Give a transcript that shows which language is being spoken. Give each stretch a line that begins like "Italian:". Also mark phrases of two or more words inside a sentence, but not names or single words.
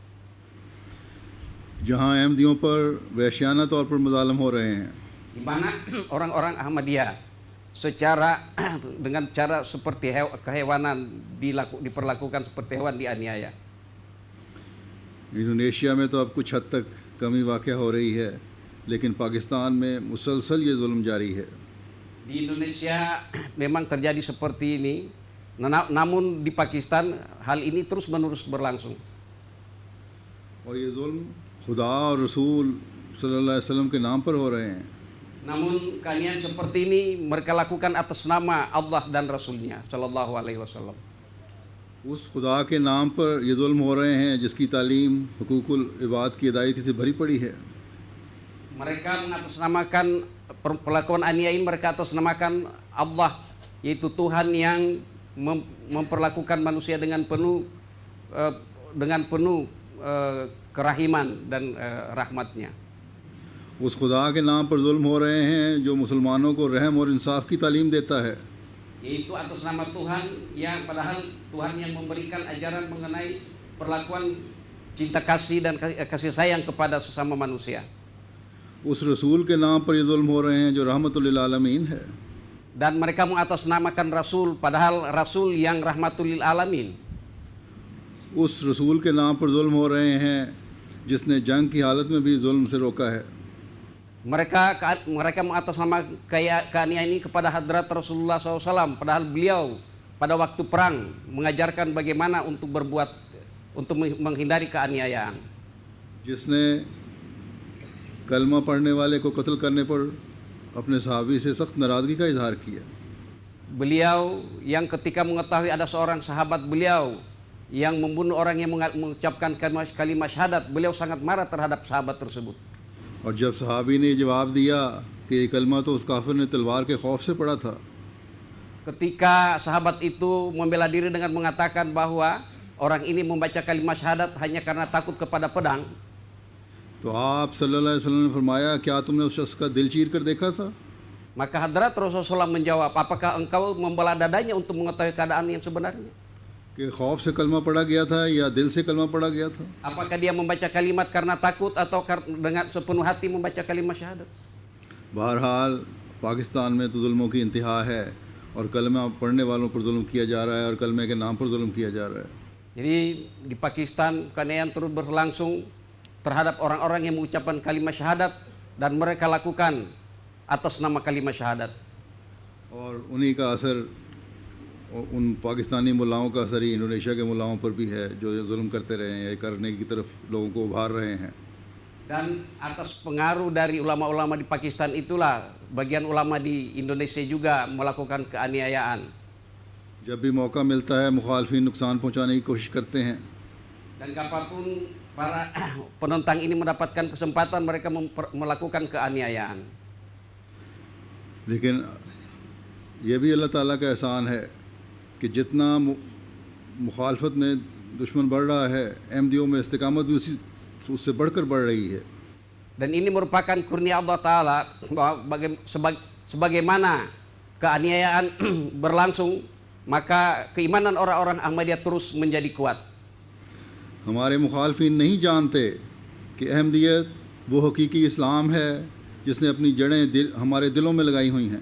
Urdu: جہاں احمدیوں پر وحشیانہ طور پر مظالم ہو رہے ہیں,
Indonesian: Di mana orang-orang Ahmadiyah secara dengan cara seperti kehewanan diperlakukan seperti hewan, dianiaya.
Urdu: انڈونیشیا میں تو اب کچھ حد تک کمی واقع ہو رہی ہے، لیکن پاکستان میں مسلسل یہ ظلم جاری ہے.
Indonesian: Di Indonesia memang terjadi seperti ini, namun di Pakistan hal ini terus-menerus berlangsung.
Urdu: اور یہ ظلم خدا اور رسول
Arabic: صلى الله عليه وسلم
Urdu: کے نام پر ہو رہے ہیں.
Indonesian: Namun keaniayaan seperti ini mereka lakukan atas nama Allah dan Rasulnya
Arabic: صلى الله عليه وسلم.
Urdu: اس خدا کے نام پر یہ ظلم ہو رہے ہیں جس کی تعلیم حقوق العباد کی ادائیگی سے بھری پڑی ہے.
Indonesian: Mereka mengatasnamakan perlakuan aniaya ini, mereka atasnamakan Allah, yaitu Tuhan yang memperlakukan manusia dengan penuh kerahiman dan rahmatnya.
Urdu: اس خدا کے نام پر ظلم ہو رہے ہیں جو مسلمانوں کو رحم اور انصاف کی تعلیم دیتا ہے.
Indonesian: Yaitu atas nama Tuhan yang padahal Tuhan yang memberikan ajaran mengenai perlakuan cinta kasih dan kasih sayang kepada sesama manusia.
Urdu: اس رسول کے نام پر یہ ظلم ہو رہے ہیں جو
Arabic: رحمة للعالمين
Urdu: ہے.
Indonesian: Dan mereka mengatasnamakan Rasul padahal Rasul yang
Arabic: رحمة للعالمين.
Urdu: اس رسول کے نام پر ظلم ہو رہے ہیں جس نے جنگ کی حالت میں بھی ظلم سے روکا ہے.
Indonesian: Mereka mengatasnamakan keaniayaan ini kepada hadrat Rasulullah SAW, padahal beliau pada waktu perang mengajarkan bagaimana untuk menghindari keaniayaan.
Urdu: جس نے کلمہ پڑھنے والے کو قتل کرنے پر اپنے صحابی سے سخت ناراضگی کا اظہار کیا.
Indonesian: Beliau yang ketika mengetahui ada seorang sahabat beliau yang membunuh orang yang mengucapkan kalimat syahadat, beliau sangat marah terhadap sahabat tersebut.
Urdu: اور جب صحابی نے جواب دیا کہ یہ کلمہ تو اس کافر نے تلوار کے خوف سے پڑھا تھا,
Indonesian: Ketika sahabat itu membela diri dengan mengatakan bahwa orang ini membaca kalimat syahadat hanya karena takut kepada pedang,
Urdu: تو آپ
Arabic: صلى الله عليه وسلم
Urdu: نے فرمایا کیا تم نے اس شخص کا دل چیر کر دیکھا تھا?
Indonesian: maka hadrat Rasulullah SAW menjawab, apakah engkau membelah dadanya untuk mengetahui keadaan yang sebenarnya?
Urdu: کہ خوف سے کلمہ پڑھا گیا تھا یا دل سے کلمہ پڑھا گیا تھا?
Indonesian: Apakah dia membaca kalimat karena takut atau dengan sepenuh hati membaca kalimat syahadat?
Urdu: بہرحال پاکستان میں تو ظلموں کی انتہا ہے اور کلمہ پڑھنے والوں پر ظلم کیا جا رہا ہے اور کلمے کے نام پر ظلم کیا جا رہا ہے.
Indonesian: Jadi di Pakistan keaniayaan terus berlangsung terhadap orang-orang yang mengucapkan kalimat syahadat dan mereka lakukan atas nama kalimat syahadat.
Urdu: اور انہیں کا اثر ان پاکستانی ملاؤں کا اثر ہی انڈونیشیا کے ملاؤں پر بھی ہے جو یہ ظلم کرتے رہے ہیں، یہ کرنے کی طرف لوگوں کو ابھار رہے ہیں.
Indonesian: Dan atas pengaruh dari ulama-ulama di Pakistan itulah bagian ulama di Indonesia juga melakukan keaniayaan.
Urdu: جب بھی موقع ملتا ہے مخالفین نقصان پہنچانے کی کوشش کرتے ہیں.
Indonesian: Dan kapanpun para penentang ini mendapatkan kesempatan, mereka melakukan keaniayaan.
Urdu: لیکن یہ بھی اللہ تعالیٰ کا احسان ہے کہ جتنا مخالفت میں دشمن بڑھ رہا ہے، احمدیوں میں استقامت بھی اس سے بڑھ کر بڑھ رہی ہے.
Indonesian: Dan ini merupakan kurnia
Arabic: الله تعالى
Indonesian: bahwa sebagaimana keaniayaan berlangsung, maka keimanan orang-orang Ahmadiyah terus menjadi kuat.
Urdu: ہمارے مخالفین نہیں جانتے کہ احمدیت وہ حقیقی اسلام ہے جس نے اپنی جڑیں ہمارے دلوں میں لگائی ہوئی ہیں.